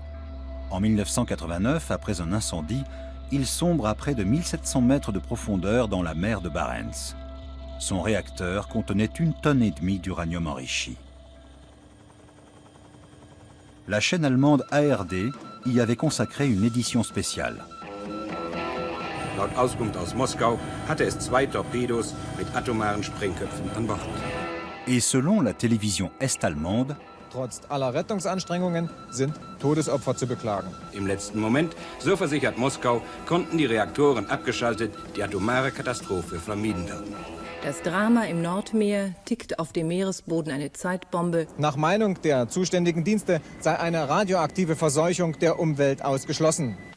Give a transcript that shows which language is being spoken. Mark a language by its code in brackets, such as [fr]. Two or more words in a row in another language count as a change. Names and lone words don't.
[fr] En 1989, après un incendie, il sombre à près de 1700 mètres de profondeur dans la mer de Barents. Son réacteur contenait 1,5 tonnes d'uranium enrichi. La chaîne allemande ARD y avait consacré une édition spéciale. [de] Laut Auskunft aus Moskau hatte es 2 Torpedos mit atomaren Sprengköpfen an Bord. [fr] Et selon la télévision est-allemande, [de] Trotz aller Rettungsanstrengungen sind Todesopfer zu beklagen. Im letzten Moment, so versichert Moskau, konnten die Reaktoren abgeschaltet, die atomare Katastrophe vermieden werden. Das Drama im Nordmeer tickt auf dem Meeresboden eine Zeitbombe. Nach Meinung der zuständigen Dienste sei eine radioaktive Verseuchung der Umwelt ausgeschlossen.